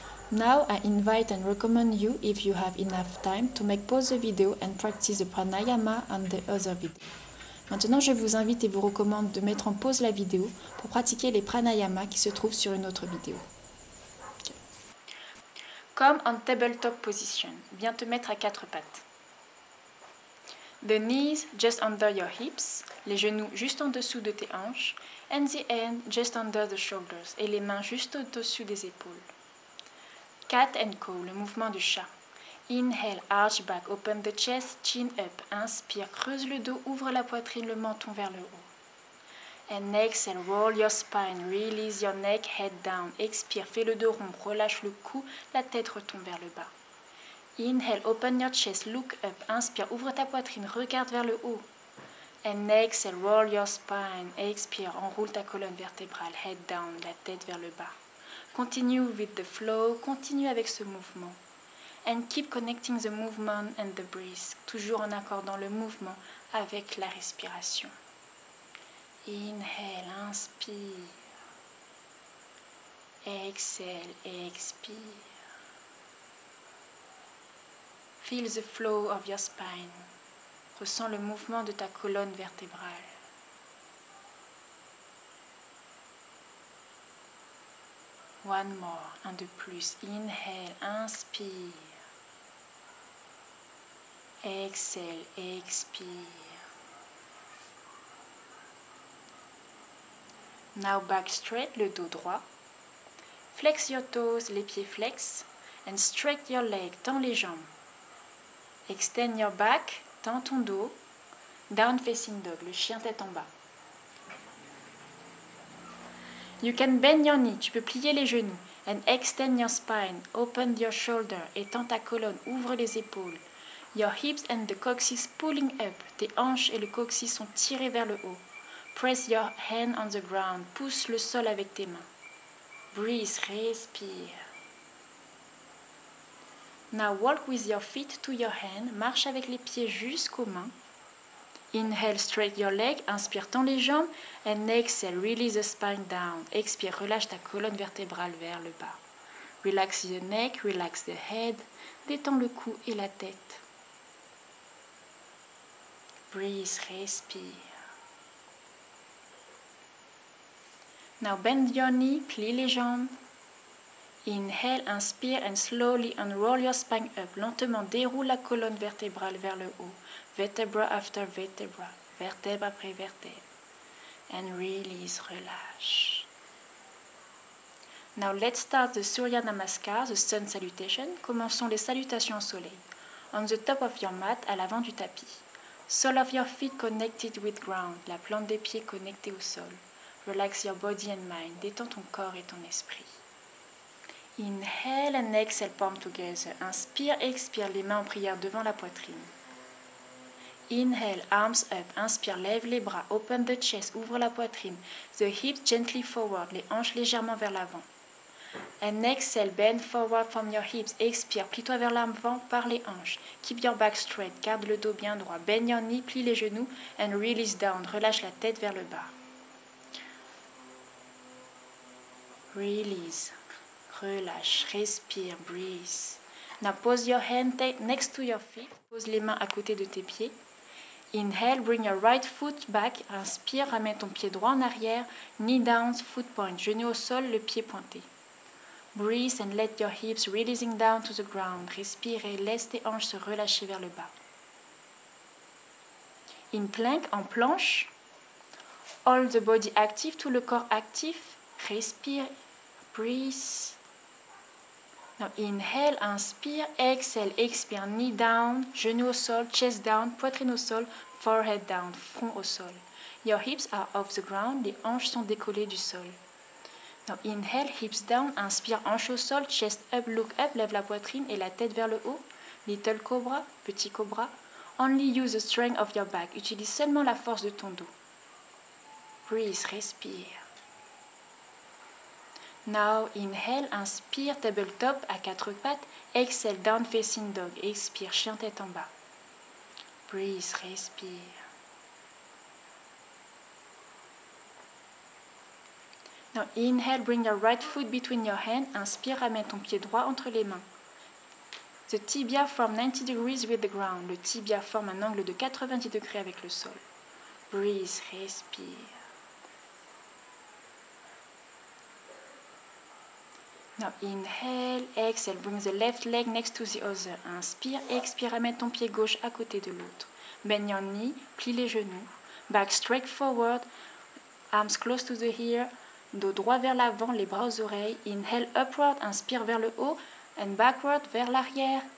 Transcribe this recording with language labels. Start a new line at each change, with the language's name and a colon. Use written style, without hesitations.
English: Now I invite and recommend you, if you have enough time, to make pause the video and practice the pranayama on the other video.
French: Maintenant, je vous invite et vous recommande de mettre en pause la vidéo pour pratiquer les pranayamas qui se trouvent sur une autre vidéo. Okay.
English: Come on tabletop position.
French: Viens te mettre à quatre pattes.
English: The knees just under your hips.
French: Les genoux juste en dessous de tes hanches.
English: And the hand just under the shoulders.
French: Et les mains juste au-dessus des épaules.
English: Cat and cow,
French: le mouvement du chat.
English: Inhale, arch back, open the chest, chin up.
French: Inspire, creuse le dos, ouvre la poitrine, le menton vers le haut.
English: And exhale, roll your spine, release your neck, head down.
French: Expire, fais le dos rond, relâche le cou, la tête retombe vers le bas.
English: Inhale, open your chest, look up.
French: Inspire, ouvre ta poitrine, regarde vers le haut.
English: And exhale, roll your spine.
French: Expire, enroule ta colonne vertébrale,
English: head down,
French: la tête vers le bas.
English: Continue with the flow,
French: continue avec ce mouvement.
English: And keep connecting the movement and the breath.
French: Toujours en accordant le mouvement avec la respiration.
English: Inhale,
French: inspire.
English: Exhale,
French: expire.
English: Feel the flow of your spine.
French: Ressens le mouvement de ta colonne vertébrale.
English: One more,
French: un de plus.
English: Inhale,
French: inspire.
English: Exhale,
French: expire.
English: Now back straight,
French: le dos droit.
English: Flex your toes,
French: les pieds flex.
English: And straight your leg,
French: tends les jambes.
English: Extend your back,
French: tends ton dos.
English: Down facing dog,
French: le chien tête en bas.
English: You can bend your knee,
French: tu peux plier les genoux.
English: And extend your spine, open your shoulder,
French: étends ta colonne, ouvre les épaules.
English: Your hips and the coccyx pulling up.
French: Tes hanches et le coccyx sont tirés vers le haut.
English: Press your hand on the ground.
French: Pousse le sol avec tes mains.
English: Breathe,
French: respire.
English: Now walk with your feet to your hand.
French: Marche avec les pieds jusqu'aux mains.
English: Inhale, straight your leg.
French: Inspire, tends les jambes.
English: And exhale, release the spine down.
French: Expire, relâche ta colonne vertébrale vers le bas.
English: Relax the neck, relax the head.
French: Détends le cou et la tête.
English: Breathe,
French: respire.
English: Now bend your knee,
French: plie les jambes.
English: Inhale,
French: inspire
English: and slowly unroll your spine up.
French: Lentement déroule la colonne vertébrale vers le haut.
English: Vertebra after vertebra.
French: Vertèbre après vertèbre.
English: And release,
French: relâche.
English: Now let's start the Surya Namaskar, the sun salutation.
French: Commençons les salutations au soleil.
English: On the top of your mat,
French: à l'avant du tapis.
English: Sole of your feet connected with ground.
French: La plante des pieds connectée au sol.
English: Relax your body and mind.
French: Détends ton corps et ton esprit.
English: Inhale and exhale, palm together.
French: Inspire, expire, les mains en prière devant la poitrine.
English: Inhale, arms up.
French: Inspire, lève les bras.
English: Open the chest,
French: ouvre la poitrine.
English: The hips gently forward,
French: les hanches légèrement vers l'avant.
English: And exhale, bend forward from your hips.
French: Expire, plie-toi vers l'avant par les hanches.
English: Keep your back straight,
French: garde le dos bien droit.
English: Bend your knee,
French: plie les genoux.
English: And release down,
French: relâche la tête vers le bas.
English: Release,
French: relâche, respire,
English: breathe. Now pose your hand next to your feet.
French: Pose les mains à côté de tes pieds.
English: Inhale, bring your right foot back.
French: Inspire, ramène ton pied droit en arrière.
English: Knee down, foot point.
French: Genou au sol, le pied pointé.
English: Breathe and let your hips releasing down to the ground.
French: Respire et laisse tes hanches se relâcher vers le bas.
English: In plank,
French: en planche.
English: All the body active,
French: tout le corps actif. Respire,
English: breathe. Now inhale,
French: inspire,
English: exhale,
French: expire,
English: knee down,
French: genou au sol,
English: chest down,
French: poitrine au sol,
English: forehead down,
French: front au sol.
English: Your hips are off the ground,
French: les hanches sont décollées du sol.
English: Now inhale, hips down,
French: inspire, hanches au sol,
English: chest up, look up,
French: lève la poitrine et la tête vers le haut.
English: Little cobra,
French: petit cobra.
English: Only use the strength of your back.
French: Utilise seulement la force de ton dos.
English: Breathe,
French: respire.
English: Now inhale,
French: inspire, tabletop à quatre pattes.
English: Exhale, down facing dog.
French: Expire, chien tête en bas.
English: Breathe,
French: respire.
English: Now inhale, bring your right foot between your hands.
French: Inspire, ramène ton pied droit entre les mains.
English: The tibia form 90 degrees with the ground.
French: Le tibia forme un angle de 90 degrés avec le sol.
English: Breathe,
French: respire.
English: Now inhale, exhale, bring the left leg next to the other.
French: Inspire, expire, ramène ton pied gauche à côté de l'autre.
English: Bend your knee,
French: plie les genoux.
English: Back straight forward, arms close to the ear.
French: Dos droit vers l'avant, les bras aux oreilles.
English: Inhale, upward,
French: inspire vers le haut.
English: And backward,
French: vers l'arrière.